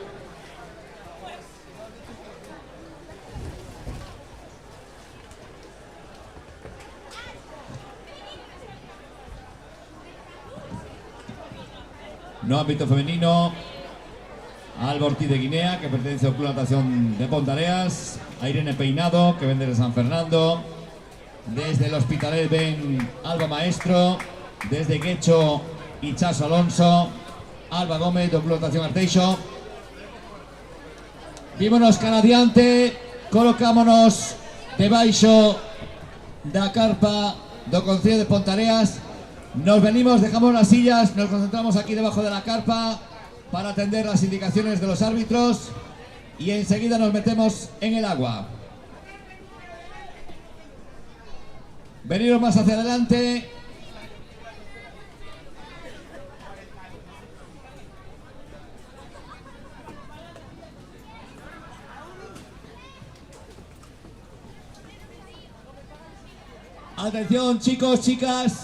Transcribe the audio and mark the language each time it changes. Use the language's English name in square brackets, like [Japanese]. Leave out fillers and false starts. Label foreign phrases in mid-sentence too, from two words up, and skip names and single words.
[Spanish] No ámbito femenino, Alba Ortiz de Guinea, que pertenece ao Club de Natación de Pontareas, a Irene Peinado, que vende de San Fernando, desde el Hospitalet ven Alba Maestro, desde Guecho y Chaso Alonso, Alba Gómez do Club de Natación Arteixo. [Galician] Vímonos canadiante, colocámonos debaixo da carpa do Concello de Pontareas. [Spanish] Nos venimos, dejamos las sillas, nos concentramos aquí debajo de la carpa para atender las indicaciones de los árbitros y enseguida nos metemos en el agua. Veniros más hacia adelante. Atención, chicos, chicas.